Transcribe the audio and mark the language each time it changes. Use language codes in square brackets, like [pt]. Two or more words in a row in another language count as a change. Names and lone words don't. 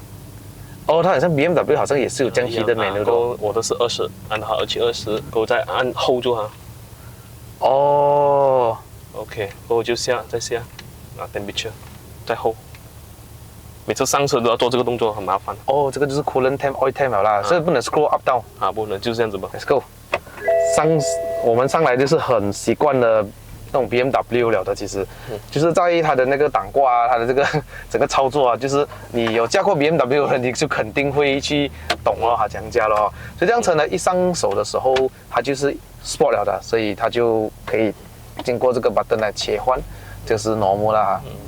[zh] 哦，它好像 BMW 好像也是有这样 [en] hidden menu [zh] 的，我的是20，按它20，过后再按 hold 住它。哦，OK， 过后就再下temperature， 再 hold。每次上车都要做这个动作，很麻烦。哦，这个就是 [en] coolant temp、oil temp [zh] 了啦，所以不能 [en] scroll up down [zh] 啊，不能就这样子吧。 [en] Let's go， [zh] 我们上来就是很习惯的那种 BMW 了的，其实就是在它的那个档挂啊，它的这个整个操作啊，就是你有驾过 BMW 的，你就肯定会去懂了它怎样驾咯。所以这辆车呢，一上手的时候，它就是 Sport 了的，所以它就可以经过这个 button 来切换，就是 normal 啦。